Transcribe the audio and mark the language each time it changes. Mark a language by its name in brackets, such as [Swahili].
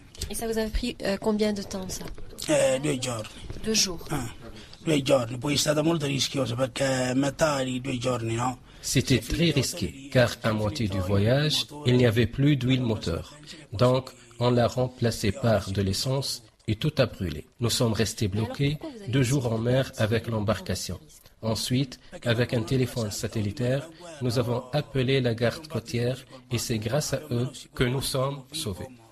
[French] Et ça vous a pris combien de temps ça? [Italian] 2 giorni. [French] 2 jours. [Italian] 2 giorni, poi è stato molto rischioso perché metà di 2 giorni, no? [French] C'était très risqué, car à moitié du voyage, il n'y avait plus d'huile moteur. Donc, on l'a remplacé par de l'essence et tout a brûlé. Nous sommes restés bloqués 2 jours en mer avec l'embarcation. Ensuite, avec un téléphone satellitaire, nous avons appelé la garde côtière et c'est grâce à eux que nous sommes sauvés.